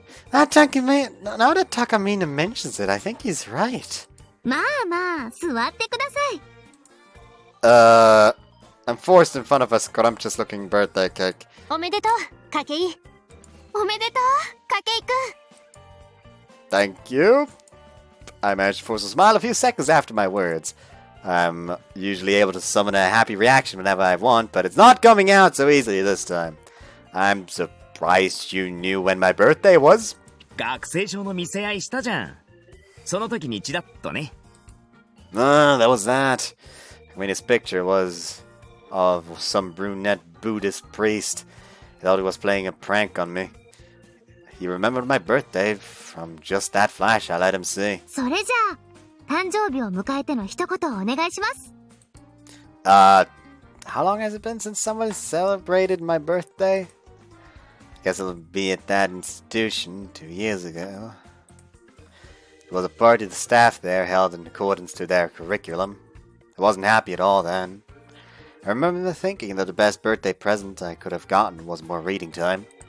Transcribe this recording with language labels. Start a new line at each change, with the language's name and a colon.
English: Now that Takamina mentions it, I think he's right.
Japanese: まあまあ、座ってください。
English: I'm forced in front of a scrumptious looking birthday cake.
Japanese: おめでとう、かけい。おめでとう、かけいくん。
English: Thank you. I managed to force a smile a few seconds after my words. I'm usually able to summon a happy reaction whenever I want, but it's not coming out so easily this time. I'm surprised you knew when my birthday was.
Japanese: 学生証の見せ合いしたじゃん。その時にチラッとね。
English: That was that. I mean, his picture was of some brunette Buddhist priest. He thought he was playing a prank on me. He remembered my birthday from just that flash I let him see.
Japanese: それじゃあ、誕生日を迎えての一言をお願いします。
English: How long has it been since someone celebrated my birthday? Guess it'll be at that institution 2 years ago. It was a party the staff there held in accordance to their curriculum. I wasn't happy at all then. I remember thinking that the best birthday present I could have gotten was more reading time.